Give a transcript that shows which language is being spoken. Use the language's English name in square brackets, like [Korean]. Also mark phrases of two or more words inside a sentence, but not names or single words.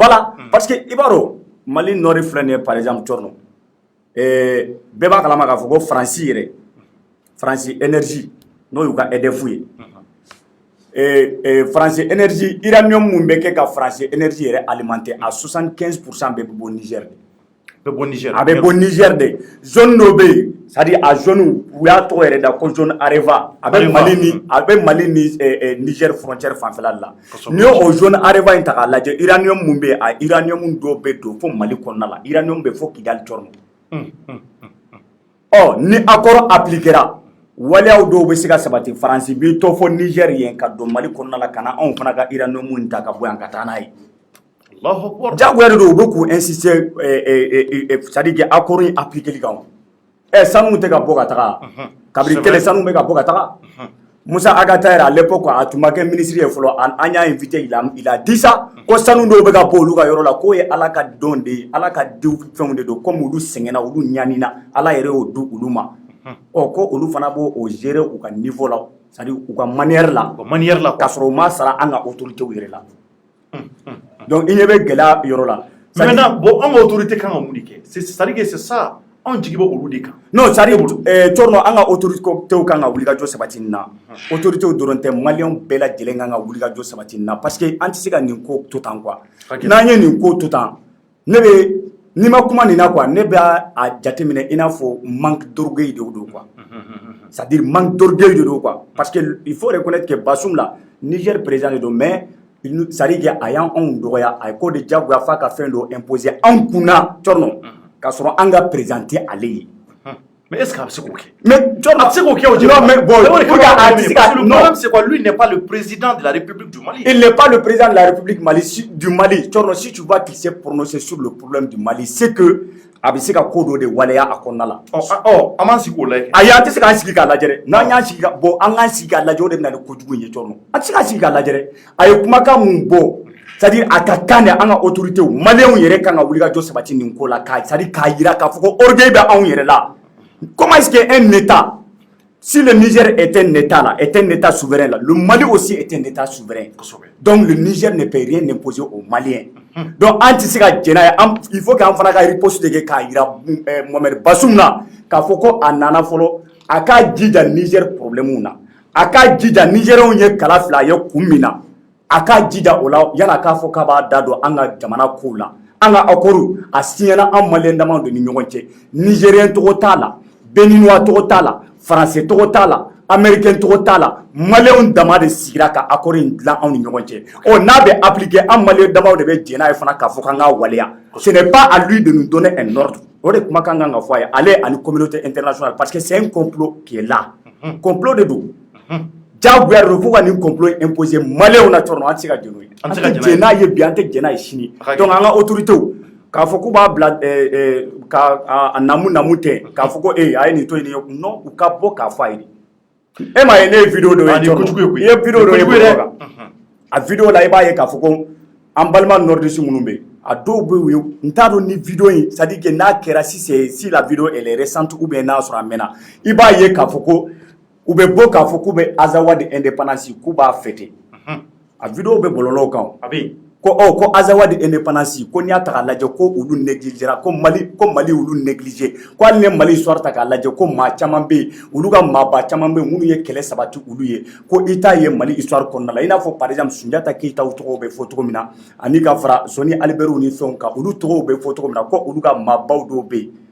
[Bambara] voilà parce que i b'a dɔn Mali nord filɛ nin ye [French] par exemple [Bambara] Tchorno bɛɛ b'a kalama k'a fɔ ko Faransi yɛrɛ Faransi énergie n'o y'u ka EDF ye Faransi énergie uranium mun bɛ kɛ ka Faransi énergie yɛrɛ alimenter à 75% bɛɛ bɛ bɔ Niger de a bɛ bɔ Niger de zone dɔ bɛ yen c'est-à-dire a zone u y'a tɔgɔ yɛrɛ da ko zone Areva a bɛ Mali ni Niger frontière fanfɛla de la n'i y'o zone Areva in ta k'a lajɛ uranium mun bɛ yen a uranium dɔw bɛ don fo Mali kɔnɔna la uranium bɛ fo Kidali Tchorno ni accord appliquera waleyaw dɔw bɛ se ka sabati Faransi b'i to fo Niger yen ka don Mali kɔnɔna la ka na anw fana ka uranium ta ka bɔ yan ka taa n'a ye jagoya de don u bɛ k'u insister [French] c'est-à-dire que [Bambara] accord in appliquer kan sanu tɛ ka bɔ ka taga kabiri kɛlɛ sanu bɛ ka bɔ ka taga Musa Agata yɛrɛ [French] à l'époque [Bambara] a tun ma kɛ ministre ye fɔlɔ an y'a invité [French] il a dit ça [Bambara] ko sanu dɔw bɛ ka bɔ olu ka yɔrɔ la k'o ye Ala ka don de ye Ala ka diw fɛnw de don comme olu sɛgɛnna olu ɲanina Ala yɛrɛ y'o di olu ma ko olu fana b'o gérer u ka niveau la c'est-à-dire u ka manière la k'a sɔrɔ u ma sara an ka autorités yɛrɛ la donc i ɲɛ bɛ gɛlɛya yɔrɔ la [French] maintenant bon [Bambara] an ka autorité kan ka mun de kɛ [French] c'est-à-dire que c'est ça [Bambara] anw jigi bɛ olu de kan [French] non c'est-à-dire [Bambara] Tchorno an ka autorités kan ka wulikajɔ sabati nin na autorités dɔrɔn tɛ maliyɛnw bɛɛ lajɛlen kan ka wulikajɔ sabati nin na [French] parce que [Bambara] an tɛ se ka nin ko to tan quoi n'an ye nin ko to tan ne bɛ n'i ma kuma nin na quoi ne bɛ a jateminɛ i n'a fɔ [French] manque d'orgueil [Bambara] de don quoi c'est-à-dire [French] manque d'orgueil [Bambara] de don quoi [French] parce que il faut reconnaître que [Bambara] Bazoum la Niger président de don [French] mais c'est-à-dire que [Bambara] a y'anw dɔgɔya a ye ko de jagoya f'a ka fɛn dɔ imposer anw kunna Tchorno k'a sɔrɔ an ka présenter ale ye [French] mais est-ce qu'il va [Bambara] se k'o kɛ mais Tchorno a bɛ se k'o kɛ o [French] non mais bon le problème c'est quoi lui n'est pas le président de la République du Mali il n'est pas le président de la République du Mali Tchorno si tu vois qu'il s'est prononcé sur le problème du Mali c'est que [Bambara] a bɛ se ka ko dɔ de waleya a kɔnɔna la an m'an sigi k'o lajɛ ayi an tɛ se k'an sigi k'a lajɛ dɛ n'an y'an sigi bon an k'an sigi k'a lajɛ o de bɛ na ni kojugu in ye Tchorno an tɛ se k'an sigi k'a lajɛ dɛ a ye kumakan mun bɔ c'est-à-dire a ka kan de an ka autorités maliyɛnw yɛrɛ kan ka wulikajɔ sabati nin ko la c'est-à-dire k'a jira k'a fɔ ko orgueil bɛ anw yɛrɛ la [French] comment est-ce que un État si le Niger est un État là est un État souverain là le Mali aussi est un État souverain donc le Niger ne peut rien imposer aux Maliens donc [Bambara] an tɛ se ka jɛn n'a ye [French] il [Bambara] faut qu'an fana ka riposte de kɛ k'a jira Mohamed Bazoum na k'a fɔ ko a nana fɔlɔ a k'a jija Niger problème na a k'a jija Nigériens ye kala fila ye kun min na a k'a jija o la yan'a k'a fɔ k'a b'a da don an ka jamana kow la an ka accord a signéra an maliyɛn damaw de ni ɲɔgɔn cɛ Nigérien tɔgɔ t'a la Béninois tɔgɔ t'a la Français tɔgɔ t'a la Américain tɔgɔ t'a la maliyɛnw dama de sigira ka accord in dilan anw ni ɲɔgɔn cɛ n'a bɛ appliquer an maliyɛn damaw de bɛ jɛn n'a ye fana k'a fɔ k'an k'a waleya [French] ce n'est pas à lui de nous donner un ordre [Bambara] o de kumakan kan ka fɔ a ye ale ani communauté internationale [French] parce que c'est un complot qui est là [Bambara] complot de don jagoya de don fo ka nin complot imposer maliyɛnw na Tchorno an tɛ se ka jɛn n'o ye an tɛ jɛn n'a ye bi an tɛ jɛn n'a ye sini donc an ka autorités k'a fɔ k'u b'a bila ka namu tɛ k'a fɔ ko a ye nin to yen non u ka bɔ k'a fɔ a ye e m'a ye ne ye vidéo dɔ ye Tchorno i ye vidéo dɔ ye bɔlɔlɔ kan a vidéo la i b'a ye k'a fɔ ko an balima nordistes minnu bɛ yen a dɔw bɛ yen n t'a dɔn ni vidéo in c'est-à-dire que n'a kɛra [French] si la vidéo elle est récente ou bien [Bambara] n'a sɔrɔ a mɛnna i b'a ye k'a fɔ ko u bɛ bɔ k'a fɔ k'u bɛ Azawa de indépendance k'u b'a fêter a vidéo bɛ bɔlɔlɔw kan a bɛ yen ko Azawa de indépendance ko n'i y'a ta k'a lajɛ ko olu négligera ko Mali olu négligé ko hali ni Mali histoire ta k'a lajɛ ko maa caman bɛ yen olu ka maaba caman bɛ yen minnu ye kɛlɛ sabati olu ye ko i t'a ye Mali histoire kɔnɔna la i n'a fɔ [French] par exemple [Bambara] Sunjata Keyitaw tɔgɔw bɛ fɔ cogo min na ani ka fara Soni Alibɛriw ni fɛnw kan olu tɔgɔw bɛ fɔ cogo min na ko olu ka maabaw dɔw bɛ yen